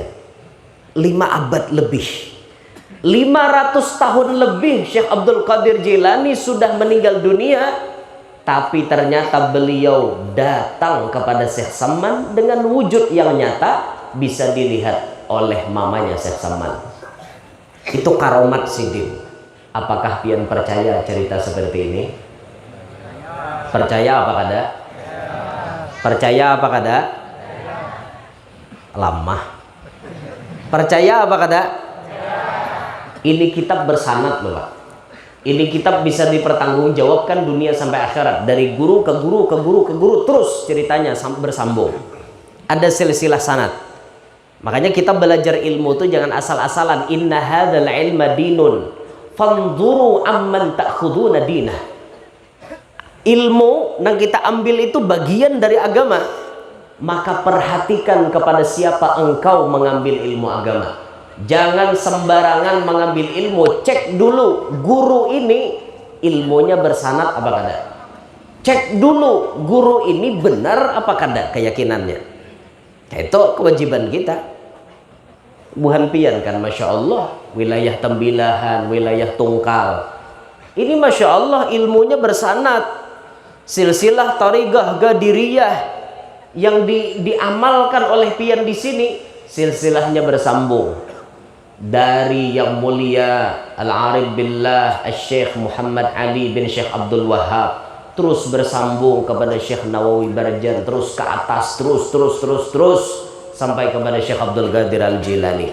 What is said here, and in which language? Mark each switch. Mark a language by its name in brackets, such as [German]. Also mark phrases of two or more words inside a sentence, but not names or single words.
[Indonesian] 5 abad lebih. 500 tahun lebih Syekh Abdul Qadir Jilani sudah meninggal dunia, tapi ternyata beliau datang kepada Syekh Samman dengan wujud yang nyata, bisa dilihat oleh mamanya Syekh Samman. Itu karomat sidin. Apakah pian percaya cerita seperti ini? [Banjar] Percaya apa kada? Percaya apa kada? Lama. Percaya apa kada? [Indonesian] Ini kitab bersanad loh Pak. Ini kitab bisa dipertanggungjawabkan dunia sampai akhirat, dari guru ke guru ke guru ke guru, terus ceritanya bersambung. Ada silsilah sanad. Makanya kita belajar ilmu itu jangan asal-asalan. [Arabic] إن هذا العلم دين فانظروا عمن تأخذون دينه. [Indonesian] Ilmu yang kita ambil itu bagian dari agama, maka perhatikan kepada siapa engkau mengambil ilmu agama. Jangan sembarangan mengambil ilmu. Cek dulu guru ini ilmunya bersanad apa kada. Cek dulu guru ini benar apa kada keyakinannya. Itu kewajiban kita. [Banjar] Buhan pian kan, [Arabic] ما شاء الله, [Indonesian] wilayah Tembilahan, wilayah Tungkal, ini [Arabic] ما شاء الله [Indonesian] ilmunya bersanad. Silsilah Tariqah Qadiriyah yang diamalkan oleh pian di sini, silsilahnya bersambung dari yang mulia Al-Arif Billah Al-Syekh Muhammad Ali bin Syekh Abdul Wahab, terus bersambung kepada Syekh Nawawi Barjan, terus ke atas, terus sampai kepada Syekh Abdul Qadir Al-Jilani.